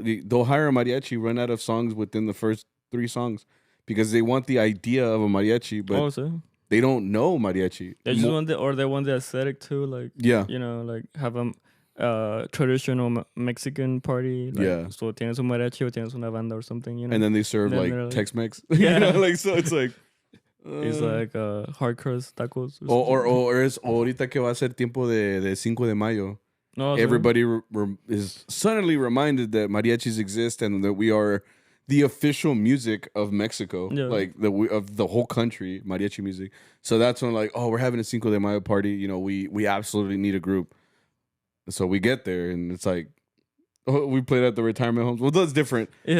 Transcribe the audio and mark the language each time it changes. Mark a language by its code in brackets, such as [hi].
[en] They'll hire a mariachi, run out of songs within the first 3 songs because they want the idea of a mariachi, but they don't know mariachi. They just want they want the aesthetic too, like you know, like have a traditional Mexican party. Like, so [es] tienes un mariachi [en] or [es] tienes una banda [en] or something, you know. And then they serve like Tex-Mex. Yeah, you know, like so it's like. It's like hard crust tacos. [es] Or es ahorita que va a ser tiempo de 5 de Mayo. [en] No, everybody is suddenly reminded that mariachis exist and that we are the official music of Mexico, like of the whole country, mariachi music. So that's when like, oh, we're having a 5 de Mayo party. You know, we absolutely need a group. So we get there and it's like, oh, we played at the retirement homes. Well, that's different. Yeah.